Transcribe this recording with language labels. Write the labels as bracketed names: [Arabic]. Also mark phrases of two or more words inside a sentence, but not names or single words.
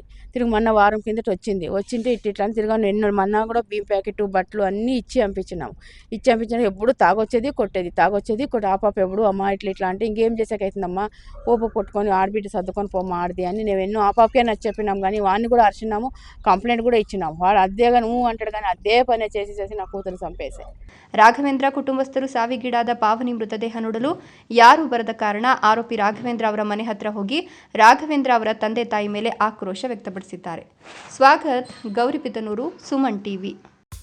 [Telugu] తిరిగి మొన్న వారం కిందట వచ్చింటే ఇట్లా అని తిరిగి నిన్న మొన్న కూడా బియ్యం ప్యాకెట్ బట్టలు అన్నీ ఇచ్చి పంపించినా ఎప్పుడు తాగొచ్చేది కొట్టేది. ఆ పాప ఎప్పుడు అమ్మ ఇట్లా అంటే ఇంకేం చేసాకైతుందమ్మా, ఓప కొట్టుకొని ఆడబిడ్డ సర్దుకొని పోమ్మ ఆడది అని నేను ఎన్నో ఆ పాపకే నచ్చి చెప్పినాం. కానీ వాడిని కూడా అరిచినాము, కంప్లైంట్ కూడా ఇచ్చినాము. వాడు అదేగా నువ్వు అంటాడు కానీ అదే పనే చేసి నా కూతురు చంపేసే. [Kannada] ರಾಘವೇಂದ್ರ ಕುಟುಂಬಸ್ಥರು ಸಾವಿಗೀಡಾದ ಪಾವನಿ ಮೃತದೇಹ ನೋಡಲು ಯಾರೂ ಬರದ ಕಾರಣ ಆರೋಪಿ ರಾಘವೇಂದ್ರ ಅವರ ಮನೆ ಹತ್ರ ಹೋಗಿ ರಾಘವೇಂದ್ರ ಅವರ ತಂದೆ ತಾಯಿ ಮೇಲೆ ಆಕ್ರೋಶ ವ್ಯಕ್ತಪಡಿಸಿದ್ದಾರೆ. ಸ್ವಾಗತ್, ಗೌರಿಬಿದನೂರು, ಸುಮನ್ ಟಿವಿ.